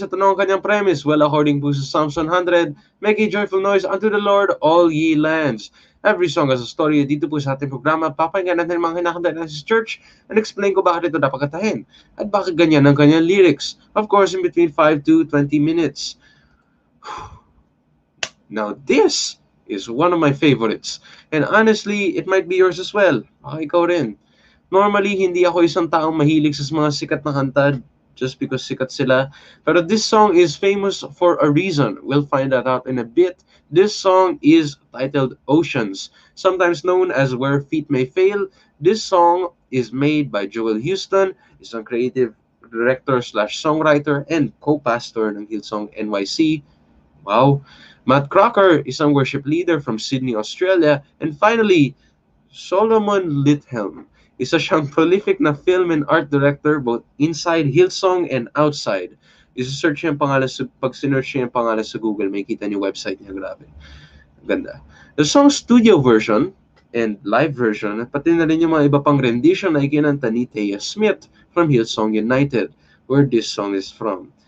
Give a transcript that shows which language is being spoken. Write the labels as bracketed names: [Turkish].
[Filipino] Ito na ang kanyang [English] premise. Well, according po sa Psalms 100, make a joyful noise unto the Lord, all ye lands. Every song has a story. [Filipino] Dito po sa ating programa, papakinggan natin mga hinahanda ng church [English] and explain [Filipino] ko bakit ito dapat katahin at bakit ganyan ang kanyang lyrics. [English] Of course, in between 5 to 20 minutes. Now, this is one of my favorites. And honestly, it might be yours as well. [Filipino] Baka ikaw rin. Normally, hindi ako isang taong mahilig sa mga sikat na kanta [English] just because [Filipino] sikat sila. [English] Pero this song is famous for a reason. We'll find that out in a bit. This song is titled Oceans, sometimes known as Where Feet May Fail. This song is made by Joel Houston, isang creative director / songwriter and co-pastor ng Hillsong NYC. Wow. Matt Crocker, isang worship leader from Sydney, Australia. And finally, Salomon Ligthelm. [Filipino] Isa siyang [English] prolific na film and art director both inside Hillsong and outside. [Filipino] Isa-search niya ang pangalan pag sinearch niya ang pangalan sa Google, may kita niyo website niya. Grabe. Ganda. [English] The song's studio version and live version, [Filipino] at pati na rin yung mga iba pang rendition na ikinanta ni Thea Smith from Hillsong United, [English] where this song is from.